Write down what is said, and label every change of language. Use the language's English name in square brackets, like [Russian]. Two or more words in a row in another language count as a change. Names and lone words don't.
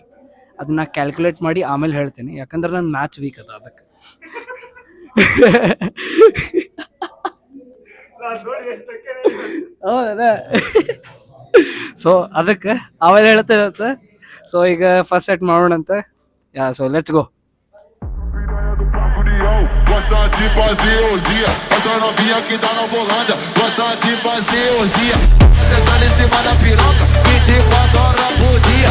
[Kannada] ಅದನ್ನ ಕ್ಯಾಲ್ಕುಲೇಟ್ ಮಾಡಿ ಆಮೇಲೆ ಹೇಳ್ತೀನಿ, ಯಾಕಂದ್ರೆ ನನ್ನ [English] match week [Kannada] ಅದ ಅದಕ್ಕೆ. ಹೌದಾ? ಸೊ ಅದಕ್ಕೆ ಆಮೇಲೆ ಹೇಳ್ತಾ. ಸೊ ಈಗ [English] first set [Kannada] ಮಾಡೋಣಂತ. [English] so let's go. [Portuguese] Gosta de fazer orgia, essa novinha que tá na Bolândia. Gosta de fazer orgia, você tá em cima da piroca 24 horas por dia.